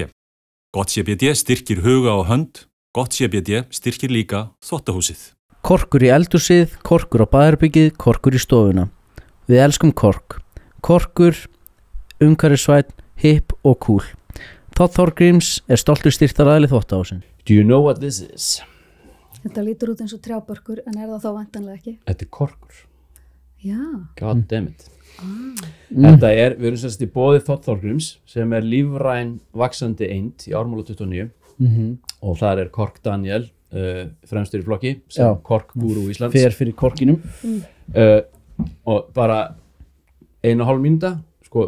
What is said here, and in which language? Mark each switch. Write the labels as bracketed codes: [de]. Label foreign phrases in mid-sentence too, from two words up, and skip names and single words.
[is] Gott CBD styrkir huga og hönd, gott CBD styrkir líka þvottahúsið. Korkur í eldhúsið, korkur á baðherbergið, korkur í stofuna. Við elskum kork. Korkur, umhverfisvænn, hipp og cool. Todd Thorgríms stoltur styrktaraðili þvottahúsin. [en] Do you know what this is? [is] Þetta lítur út eins og trjábörkur, en það þá væntanlega ekki? Þetta korkur. Já. [en] God damn it. [is] Þetta við erum sérst í boði Todd Thorgríms sem lífræn vaxandi eind í Ármúla 29 og þar Kork Daniel fremstur í flokki sem korkgúrú Íslands. Fer fyrir korkinum. Og bara 1,5 mínúta, sko.